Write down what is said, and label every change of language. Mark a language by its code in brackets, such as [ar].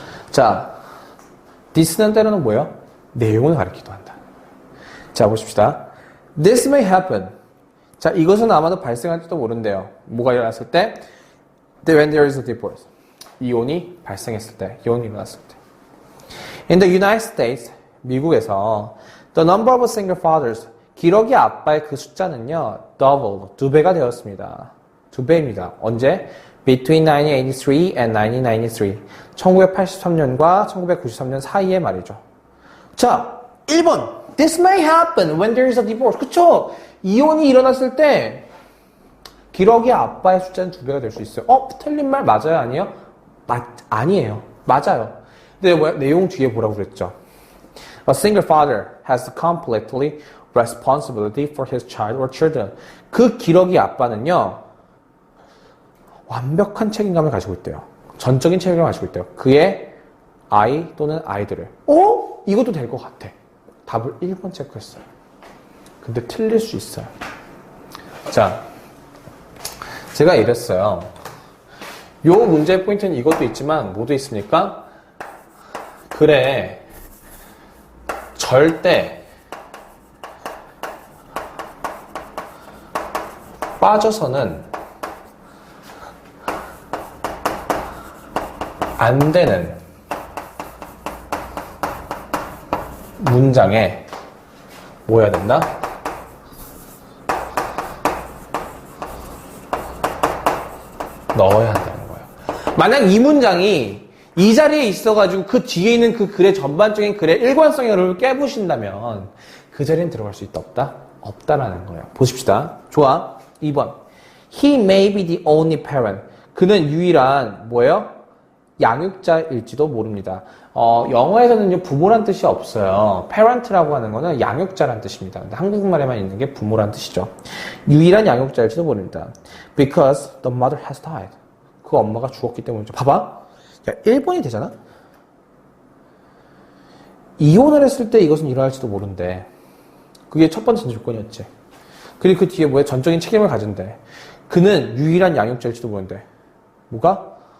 [ko] 자, this는 때로는 뭐예요? 내용을 가리키기도 한다. 자, 보십시다. [en] This may happen. [ko] 자, 이것은 아마도 발생할지도 모른대요. 뭐가 일어났을 때? [en] When there is a divorce. [ko] 이혼이 발생했을 때, 이혼이 일어났을 때. [en] In the United States, 미국에서 the number of single fathers, [ko] 기러기 아빠의 그 숫자는요, [en] double, [ko] 2배가 되었습니다. 2배입니다. 언제? [en] Between 1983 and 1993. [ko] 1983년과 1993년 사이에 말이죠. 자, 1번. [en] This may happen when there is a divorce. [ko] 그쵸? 이혼이 일어났을 때 기러기 아빠의 숫자는 2배가 될 수 있어요. 틀린 말 맞아요? 아니에요? 아니에요. 맞아요. 근데 뭐야? 내용 뒤에 뭐라고 그랬죠? [en] A single father has completely responsibility for his child or children. [ko] 그 기러기 아빠는요. 완벽한 책임감을 가지고 있대요. 전적인 책임감을 가지고 있대요. 그의 아이 또는 아이들을. 이것도 될 것 같아. 답을 1번 체크했어요. 근데 틀릴 수 있어요. 자, 제가 이랬어요. 요 문제의 포인트는 이것도 있지만 뭐도 있습니까? 그래, 절대 빠져서는 안 되는 문장에 뭐 해야 된다? 넣어야 한다는 거예요. 만약 이 문장이 이 자리에 있어가지고 그 뒤에 있는 그 글의 전반적인 글의 일관성의 흐름을 깨부신다면 그 자리엔 들어갈 수 있다 없다? 없다라는 거예요. 보십시다. 좋아. 2번. [en] He may be the only parent. [ko] 그는 유일한 뭐예요? 양육자일지도 모릅니다. 영어에서는요, 부모란 뜻이 없어요. parent라고 하는 거는 양육자란 뜻입니다. 근데 한국말에만 있는 게 부모란 뜻이죠. 유일한 양육자일지도 모릅니다. [en] Because the mother has died. [ko] 그 엄마가 죽었기 때문이죠. 봐봐. 야, 1번이 되잖아? 이혼을 했을 때 이것은 일어날지도 모른대. 그게 첫 번째 조건이었지. 그리고 그 뒤에 뭐야? 전적인 책임을 가진대. 그는 유일한 양육자일지도 모른대. 뭐가?